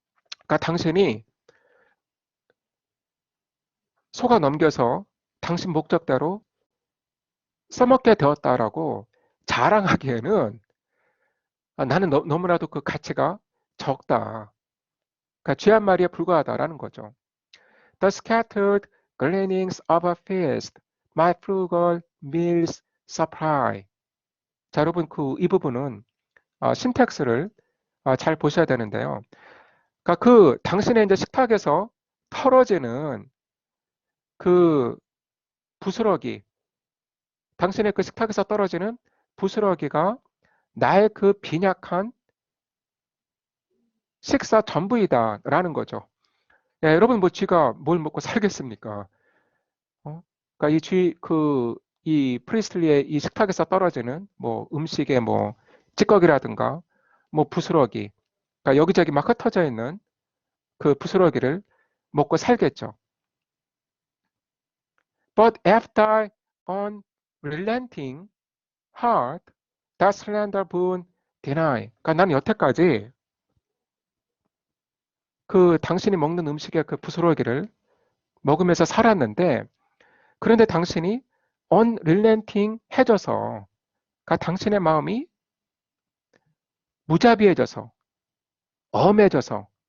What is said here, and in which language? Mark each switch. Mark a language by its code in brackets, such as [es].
[ko] 그러니까 당신이 속아 넘겨서 당신 목적대로 써먹게 되었다라고 자랑하기에는 나는 너무나도 그 가치가 적다. 그러니까 쥐 한 마리에 불과하다라는 거죠. [en] The scattered gleanings of a feast, my frugal meals supply. [ko] 자, 여러분 이 부분은 신텍스를 잘 보셔야 되는데요. 그러니까 그 당신의 이제 식탁에서 털어지는 그 부스러기, 당신의 그 식탁에서 떨어지는 부스러기가 나의 그 빈약한 식사 전부이다라는 거죠. 야, 여러분 뭐 쥐가 뭘 먹고 살겠습니까? 그러니까 이 프리스틀리의 이 식탁에서 떨어지는 뭐 음식의 뭐 찌꺼기라든가 뭐 부스러기, 그러니까 여기저기 막 흩어져 있는 그 부스러기를 먹고 살겠죠. [en] But after unrelenting heart, that slender boon deny. [ko] 그러니까 나는 여태까지 그 당신이 먹는 음식의 그 부스러기를 먹으면서 살았는데, 그런데 당신이 unrelenting 해져서, 그러니까 당신의 마음이 무자비해져서, 엄해져서,